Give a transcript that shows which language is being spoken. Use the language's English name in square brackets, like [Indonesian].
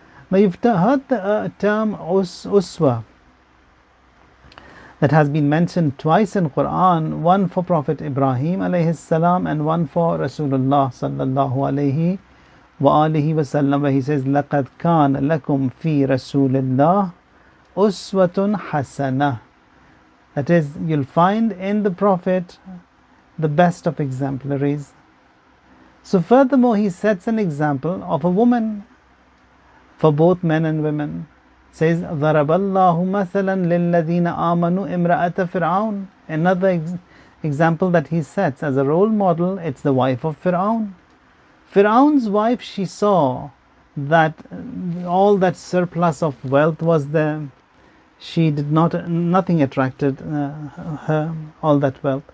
[English] Now you've heard the term uswa that has been mentioned twice in Quran, one for Prophet Ibrahim alayhis salam and one for Rasulullah sallallahu alayhi wa alihi wasallam, where he says, [Arabic] لَقَدْ كَانَ لَكُمْ فِي رَسُولِ اللَّهِ أُسْوَةٌ حَسَنَةٌ. [English] That is, you'll find in the Prophet the best of exemplaries. So furthermore, he sets an example of a woman for both men and women. Says, [Arabic] ضَرَبَ اللَّهُ مَثَلًا لِلَّذِينَ آمَنُوا إِمْرَأَةَ فِرْعَوْنَ. [English] Another example that he sets as a role model, it's the wife of Fir'aun. Fir'aun's wife, she saw that all that surplus of wealth was there. She did nothing attracted her, all that wealth.